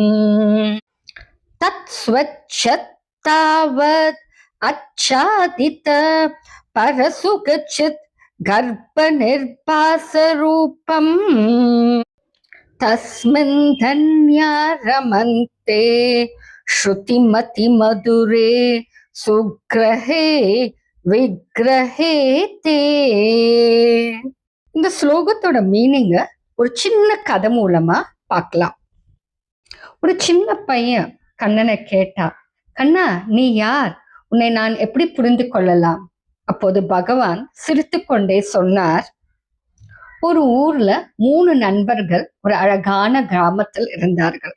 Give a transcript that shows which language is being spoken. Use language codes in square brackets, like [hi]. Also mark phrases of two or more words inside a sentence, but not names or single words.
[sa] तत्स्वच्छत् तावत् अच्छादित परसुगच्छत् गर्भनिर्भासरूपम् तस्मिन् धन्या रमन्ते श्रुतिमति मधुरे सुग्रहे विग्रहेते. [ta] இந்த ஸ்லோகத்தோட மீனிங்க ஒரு சின்ன கதை மூலமா பார்க்கலாம். ஒரு சின்ன பையன் கண்ணனை கேட்டா, கண்ணா நீ யார், உன்னை நான் எப்படி புரிந்து கொள்ளலாம்? அப்போது பகவான் சிரித்து கொண்டே சொன்னார், ஒரு ஊர்ல 3 நண்பர்கள் ஒரு அழகான கிராமத்தில் இருந்தார்கள்.